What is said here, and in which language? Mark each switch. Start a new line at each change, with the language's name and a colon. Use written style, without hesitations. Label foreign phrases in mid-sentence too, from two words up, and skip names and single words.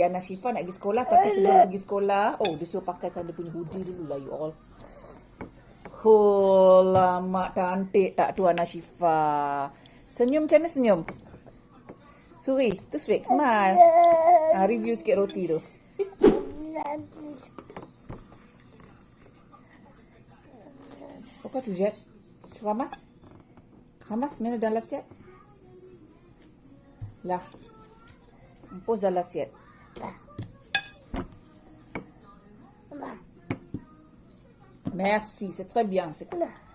Malay: Ana Syifa nak pergi sekolah. Tapi sebelum pergi sekolah, dia suruh pakaikan dia punya hoodie dulu lah
English: you all.
Malay: Lama cantik tak tu Ana Syifa. Senyum macam mana senyum? Suri, tu
English: fake smile.
Malay: Review sikit roti tu.
French: Pourquoi tu jettes? Tu ramasses? Ramasse, mets-le dans l'assiette. Là. On pose dans l'assiette. Merci, c'est très bien. C'est cool.